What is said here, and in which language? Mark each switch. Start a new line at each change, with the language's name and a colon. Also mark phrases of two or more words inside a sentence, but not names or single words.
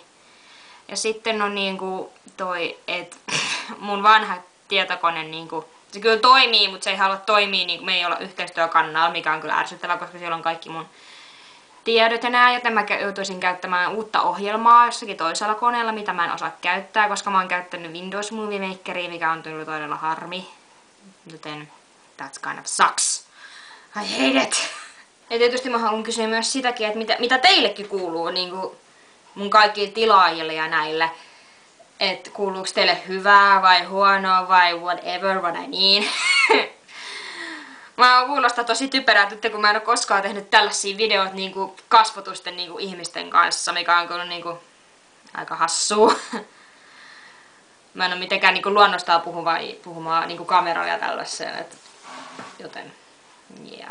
Finnish: Ja sitten on niinku toi, että mun vanha tietokone niinku, se kyllä toimii, mutta se ei halua toimia, niinku me ei olla yhteistyökannalla, mikä on kyllä ärsyttävää, koska siellä on kaikki mun tiedot ja nää, joten mä joutuisin käyttämään uutta ohjelmaa jossakin toisella koneella, mitä mä en osaa käyttää, koska mä oon käyttänyt Windows Movie Makeria, mikä on tullut todella harmi.
English: Joten that kind of sucks. I hate it!
Finnish: Ja tietysti mä haluan kysyä myös sitäkin, että mitä teillekin kuuluu niinku mun kaikille tilaajille ja näille. Että kuuluuko teille hyvää vai huonoa vai
English: whatever, what I mean.
Finnish: Mä kuulostaa tosi typerää, että kun mä en oo koskaan tehnyt tällaisia videoita niinku kasvotusten niinku ihmisten kanssa, mikä on kyllä niinku aika hassua. Mä en oo mitenkään niinku luonnostaan puhumaan niinku kameralla ja tällaiseen, joten yeah.